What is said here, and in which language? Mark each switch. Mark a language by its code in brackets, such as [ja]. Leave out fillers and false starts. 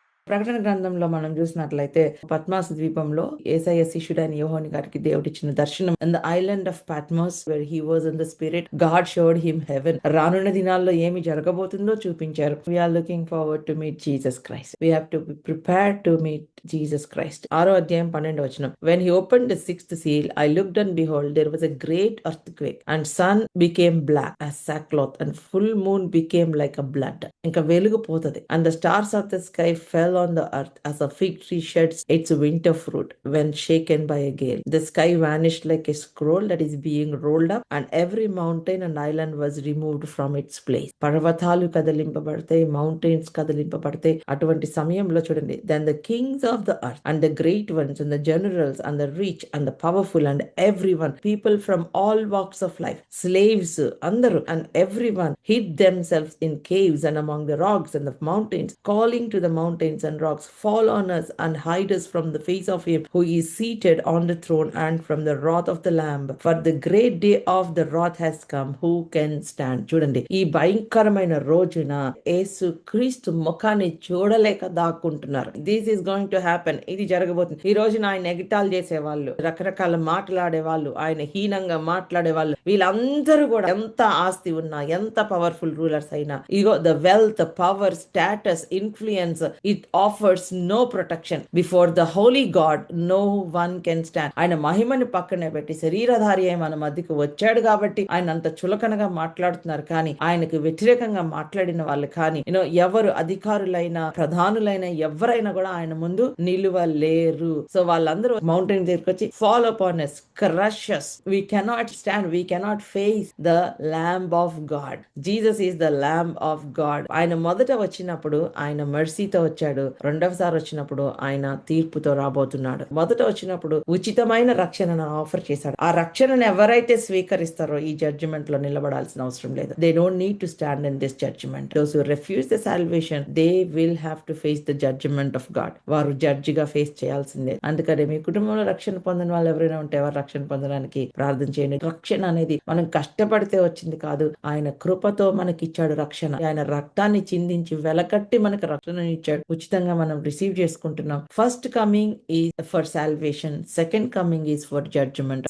[te] ప్రకటన గ్రంథంలో మనం చూసినట్లయితే పద్మాస్ ద్వీపంలో యేసయ్య శిష్యుడైన యోహాను గారికి దేవుడిచ్చిన దర్శనం [en] In the island of Patmos where he was in the spirit God showed him heaven. [te] రానున్న దినాల్లో ఏమి జరగబోతుందో చూపించారు. [en] We're looking forward to meet Jesus Christ. We have to be prepared to meet Jesus Christ. [te] 6వ అధ్యాయం 12వ వచనం. [en] When he opened the sixth seal, I looked and behold, there was a great earthquake, and sun became black as sackcloth, and full moon became like a blood. [te] ఇంకా వెలుగు పోతది. [en] And the stars of the sky fell on the earth as a fig tree sheds its winter fruit when shaken by a gale. The sky vanished like a scroll that is being rolled up, and every mountain and island was removed from its place. [te] పర్వతాలు కదిలింపబడతాయి, mountains కదిలింపబడతాయి. అటువంటి సమయంలో చూడండి, [en] then the kings of the earth and the great ones and the generals and the rich and the powerful and everyone, people from all walks of life, slaves, andaru and everyone hid themselves in caves and among the rocks and the mountains, calling to the mountains and rocks, fall on us and hide us from the face of him who is seated on the throne and from the wrath of the lamb, for the great day of the wrath has come. Who can stand? [te] చూడండి, ఈ భయంకరమైన రోజున యేసు క్రీస్తు ముఖాన్ని చూడలేక దాక్కుంటున్నారు. [en] This is going to happen. [te] ఇది జరగబోతుంది. ఈ రోజున ఆయన ఎగిటాలు చేసే వాళ్ళు, రకరకాల మాట్లాడే వాళ్ళు, ఆయన హీనంగా మాట్లాడే వాళ్ళు, వీళ్ళందరూ కూడా ఎంత ఆస్తి ఉన్నా, ఎంత పవర్ఫుల్ రూలర్స్ అయినా, [en] Ego the wealth, power, status, influence, it offers no protection before the holy God. No one can stand. [te] ఆయన మహిమని పక్కనే పెట్టి శరీరధారి అయి మన మధ్యకు వచ్చాడు కాబట్టి ఆయన అంత చులకనగా మాట్లాడుతున్నారు. కానీ ఆయనకు వ్యతిరేకంగా మాట్లాడిన వాళ్ళు కానీ ఎవరు అధికారులైనా ప్రధానులైనా ఎవరైనా కూడా ఆయన ముందు నిలువలేరు. సో వాళ్ళందరూ మౌంటైన్ దగ్గరికి వచ్చి [en] Fall upon us, crush us. We cannot stand, we cannot face the Lamb of God. Jesus is the Lamb of God. [te] ఆయన మొదట వచ్చినప్పుడు ఆయన మెర్సీతో వచ్చాడు. రెండవసారి వచ్చినప్పుడు ఆయన తీర్పుతో రాబోతున్నాడు. మొదట వచ్చినప్పుడు ఉచితమైన రక్షణను ఆఫర్ చేశాడు. ఆ రక్షణను ఎవరైతే స్వీకరిస్తారో ఈ జడ్జిమెంట్ లో నిలబడాల్సిన అవసరం లేదు. [en] They don't need to stand in this judgment. Those who refuse the salvation, they will have to face the judgment of God. [te] వారు జడ్జిగా ఫేస్ చేయాల్సిందే. అందుకని మీ కుటుంబంలో రక్షణ పొందిన వాళ్ళు ఎవరైనా ఉంటే వారు రక్షణ పొందడానికి ప్రార్థన చేయండి. రక్షణ అనేది మనం కష్టపడితే వచ్చింది కాదు, ఆయన కృపతో మనకి ఇచ్చాడు రక్షణ. ఆయన రక్తాన్ని చిందించి వెలకట్టి మనకు రక్షణ ఇచ్చాడు. ఉచితంగా మనం రిసీవ్ చేసుకుంటున్నాం. [en] First coming is for salvation, second coming is for judgement.